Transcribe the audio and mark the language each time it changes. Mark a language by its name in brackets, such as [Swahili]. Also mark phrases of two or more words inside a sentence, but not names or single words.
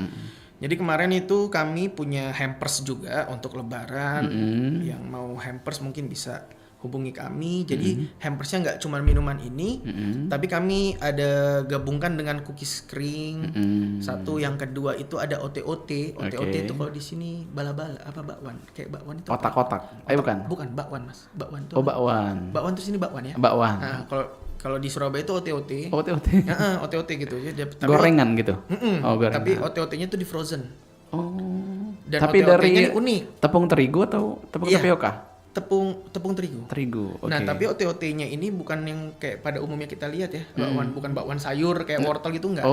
[Indonesian] Jadi kemarin itu kami punya hampers juga untuk Lebaran. Yang mau hampers mungkin bisa hubungi kami. Jadi hampersnya nggak cuma minuman ini, tapi kami ada gabungkan dengan cookies kering. Satu, yang kedua itu ada OT-OT. OT-OT itu kalau di sini bala-bala apa bakwan? Kayak bakwan itu. Kotak-kotak. Bukan. Bukan bakwan, Mas. Bakwan itu. Oh, bakwan. Bakwan terus ini bakwan ya. Bakwan. Nah, kalau di Surabaya itu OT-OT. OT-OT. Heeh, OT-OT gitu. Tapi Gorengan gitu. Oh, gorengan. Tapi OT-OT-nya tuh di frozen. Oh. Dan Tapi OT-OT-nya dari ini unik. tepung terigu atau tepung Iya. tapioka? Tepung terigu. Terigu. Oke. Nah, tapi OT-OT-nya ini bukan yang kayak pada umumnya kita lihat ya. Bakwan, bukan bakwan sayur kayak wortel gitu enggak.